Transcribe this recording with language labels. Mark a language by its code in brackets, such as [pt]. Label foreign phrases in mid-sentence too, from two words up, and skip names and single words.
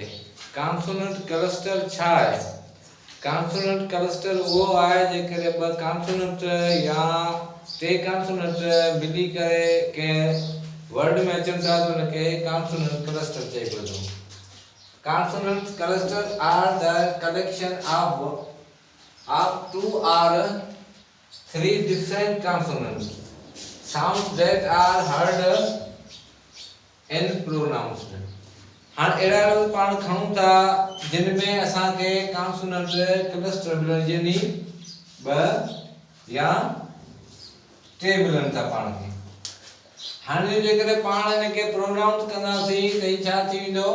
[en] consonant cluster [sd] छा आहे? [en] consonant cluster [sd] उहो आहे जेकॾहिं ॿ कॉन्सोनेंट या टे कॉन्सोनेंट मिली करे कंहिं वर्ड में अचनि था त उनखे [en] consonant cluster [sd] चइबो थो। [en] consonant cluster are the collection of two or three different consonants sounds that are heard and pronounced। [sd] हाणे अहिड़ा पाण खणूं था जिन में असांखे [en] consonant cluster [sd] मिलनि यानी ॿ या टे मिलनि था पाण खे। हाणे जेकॾहिं पाण हिनखे प्रोनाउंस कंदासीं त ही छा थी वेंदो?